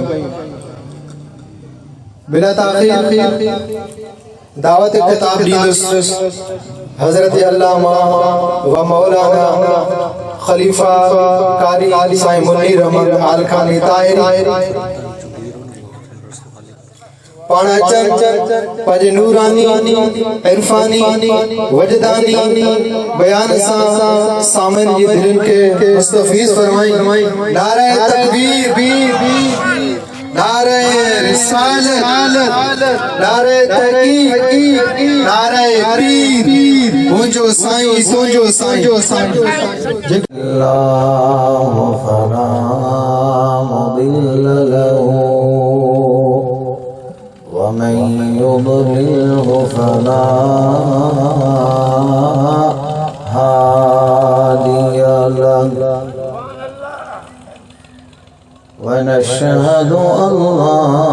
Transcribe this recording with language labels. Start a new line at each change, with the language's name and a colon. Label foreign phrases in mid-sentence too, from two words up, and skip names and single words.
Sindhi: बिला ताख़ीर दावत ख़िताब ॾींदुसि हज़रत अल्लामा व मौलाना ख़लीफ़ा कारी साईं मुनीर अहमद आल खानी ताहिरी पाण अचनि पंहिंजे नूरानी इरफानी वजदानी बयान सां सामन जी दिलनि खे मुस्तफ़ीज़ फरमाई। नारे तकबीर, नारे रिसालत, नारे तहक़ीक़, नारे पीर, मुंहिंजो साईं तुंहिंजो साईं।
Arabic: الله فلا مضل له ومن يضلله فلا هادي له ونشهد أن لا